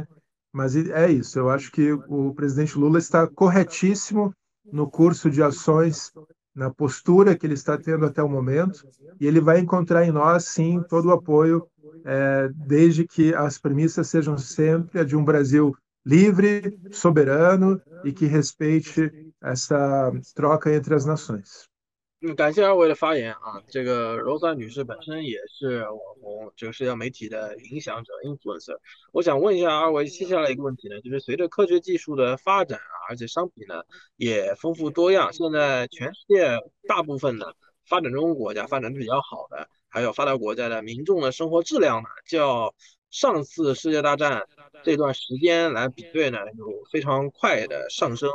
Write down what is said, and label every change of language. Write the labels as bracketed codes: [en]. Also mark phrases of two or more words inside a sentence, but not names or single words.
[pt] Mas é isso, eu acho que o presidente Lula está corretíssimo no curso de ações, na postura que ele está tendo até o momento, e ele vai encontrar em nós, sim, todo o apoio, desde que as premissas sejam sempre a de um Brasil livre, soberano e que respeite essa troca entre as nações. [zh] 感谢二位的发言啊，这个 Rosa 女士本身也是网红这个社交媒体的影响者 influencer。我想问一下二位，接下来一个问题呢，就是随着科学技术的发展啊，而且商品呢也丰富多样，现在全世界大部分的发展中国家发展的比较好的，还有发达国家的民众的生活质量呢，较上次世界大战这段时间来比对呢，有非常快的上升。